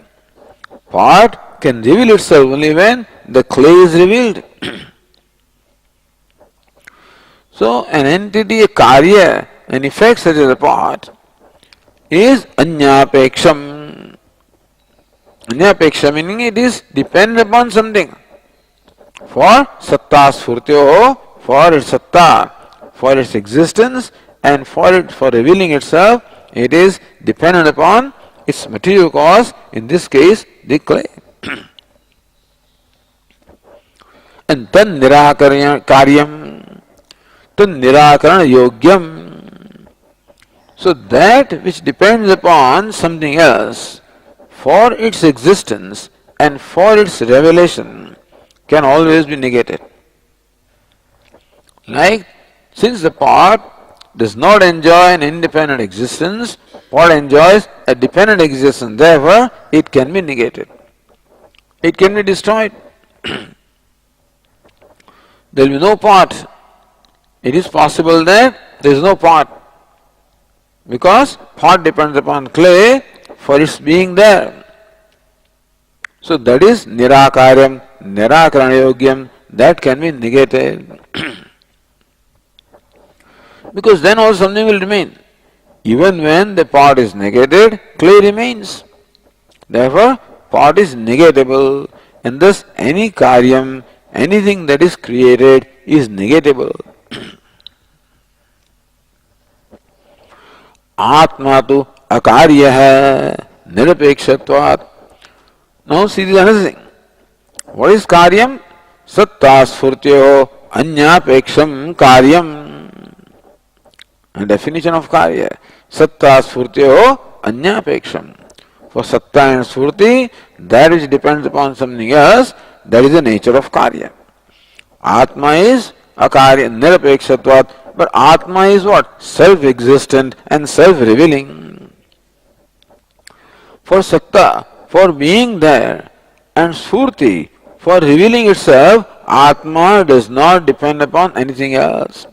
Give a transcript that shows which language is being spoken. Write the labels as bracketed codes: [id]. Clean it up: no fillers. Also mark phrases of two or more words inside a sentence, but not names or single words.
[en] Pot can reveal itself only when the clay is revealed. So, an entity, a karya, an effect such as a pot, is anyapeksham. Anyapeksham meaning it is dependent upon something. [sa] For सत्ता स्फूर्त्योः, [en] for its satta, for its existence, and for revealing itself, it is dependent upon its material cause, in this case, the clay. [sa] And तत् निराकार्यम्, तत् निराकरण योग्यम्. [en] So that which depends upon something else for its existence and for its revelation can always be negated. Like, since the pot does not enjoy an independent existence, pot enjoys a dependent existence, therefore it can be negated. It can be destroyed. There will be no pot. It is possible that there is no pot, because pot depends upon clay for its being there. So that is [sa] निराकार्यम्, निराकरण योग्यम्, [en] that can be negated. Because then also something will remain. Even when the pot is negated, clay remains. Therefore, pot is negatable, and thus any karyam, anything that is created, is negatable. [sa] आत्मा तु अकार्य निरपेक्षत्वात्. [en] Now see this another thing. What is karyam? [sa] सत्ता स्फूर्त्योः अन्यापेक्षम् कार्यम्. [en] A definition of karya. [sa] सत्ता स्फूर्त्योः अन्यापेक्षम्. [en] For satta and sphurti, that which depends upon something else, that is the nature of karya. Atma is [sa] अकार्य निरपेक्षत्वात्. [en] But Atma is what? Self-existent and self-revealing. For Sakta, for being there, and Sphurti, for revealing itself, Atma does not depend upon anything else.